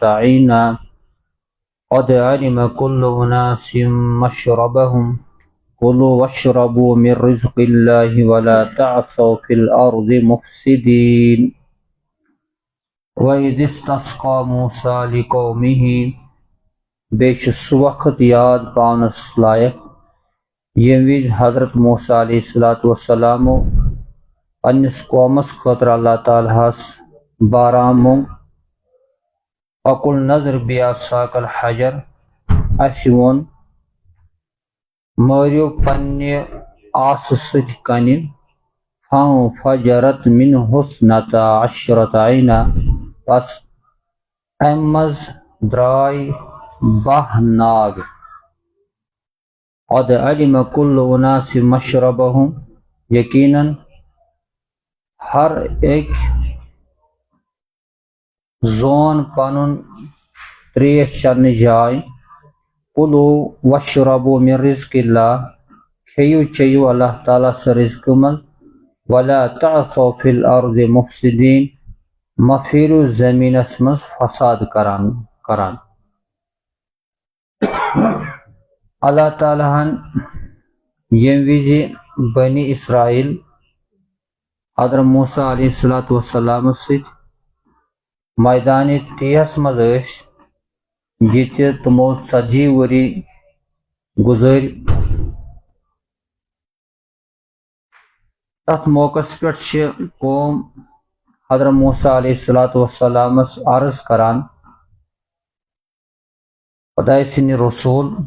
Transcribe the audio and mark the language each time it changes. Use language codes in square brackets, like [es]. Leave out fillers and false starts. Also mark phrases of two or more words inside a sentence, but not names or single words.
[ar] عينا قد علم كل أناس مشربهم كلوا واشربوا من رزق الله ولا تعثوا في الأرض مفسدين وَإِذِ اسْتَسْقَى مُوسَى لِقَوْمِهِ [ks] بیٚیہِ چھُ سُہ وقت یاد پاونس لایق ییٚمہِ وِزِ حضرت موسیٰ علیہ السلام پننس قومس خٲطرٕ اللہ تعالیٰ ہس باران مونگ [ar] فَقُلْنَا اضْرِب بِعَصَاكَ الْحَجَرَ [ks] اَسہِ ووٚن مٲرِو پننہِ آسہٕ سۭتۍ کنہِ [ar] فَانفَجَرَتْ مِنْهُ 12 عَيْنًا [ks] پس امہِ منٛز درٛاے 12 ناگ [ar] قد علم كل أناس مشربهم [ks] یقیناً ہر أکۍ زون پنُن تریش چٮ۪نٕچ جاے [ar] کُلوٗ واشربوا من رزق اللہ [ks] کھیِو چیٚیِو اللہ تعالیٰ سٕنٛز رزقہٕ منٛز [ar] ولا تعثوا فی الارض مفسدین [ks] مہ پھیرِو زمیٖنس منٛز فساد کران اللہ تعالیٰ ہن ییٚمہِ وِزِ بنی اسرائیل حضرت موسیٰ علیہ السلام سۭتۍ میدانِ تیہس منٛز ٲسۍ ییٚتہِ تِمو 40 ؤری گُزٲرۍ تتھ موقعس پٮ۪ٹھ چھِ قوم حضرت موسیٰ علیہ السلامس عرض کران خۄداے سٕنٛدِ رسوٗل